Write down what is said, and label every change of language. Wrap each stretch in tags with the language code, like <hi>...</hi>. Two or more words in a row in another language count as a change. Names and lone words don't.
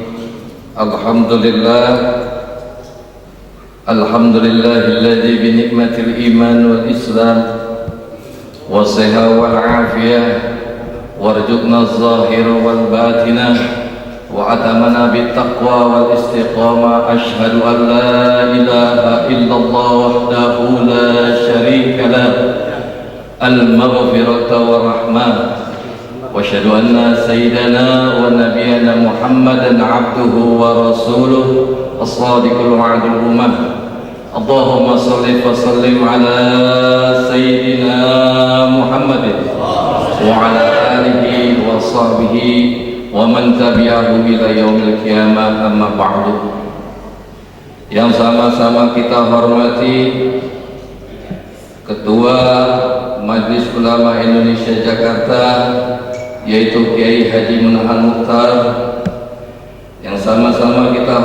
<ar>الحمد لله الذي بنعمة الإيمان والإسلام والصحة والعافية وارزقنا الظاهرة والباطنة وأتمنا بالتقوى والاستقامة. أشهد أن لا إله إلا الله وحده لا شريك له المغفرة والرحمة. وأشهد أن سيدنا ونبينا محمدا عبده ورسوله الصادق الوعد الأمة. اللهم صل وسلم على سيدنا محمد وعلى آله وصحبه ومن تبعه إلى يوم القيامة. أما بعد.</ar> <id>Yang sama-sama kita hormati Ketua Majelis Ulama Indonesia Jakarta, yaitu Kiai Haji Munahan Mukhtar, yang sama-sama kita</id>